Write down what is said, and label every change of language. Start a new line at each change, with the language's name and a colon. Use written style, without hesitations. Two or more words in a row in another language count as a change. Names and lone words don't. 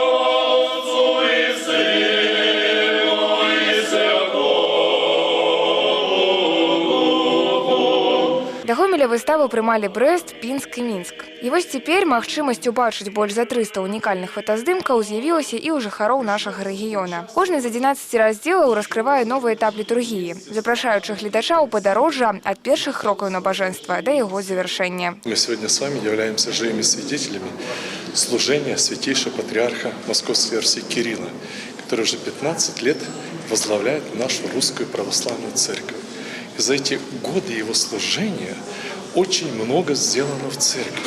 Belarusian: Да Гомеля выставу прымалі Брэст, Пінск і Мінск. І вось цяпер магчымасць убачыць больш за 300 унікальных фотаздымкаў з'явілася і ў жыхароў нашага рэгіёна. Кожны з 11 раздзелаў раскрывае новы этап літургіі, запрашаючы гледача ў падарожжа ад першых крокаў набажэнства да яго завяршэння.
Russian: Мы сегодня с вами являемся живыми свидетелями служения святейшего патриарха Московской Руси Кирилла, который уже 15 лет возглавляет нашу русскую православную церковь. И за эти годы его служения очень много сделано в церкви.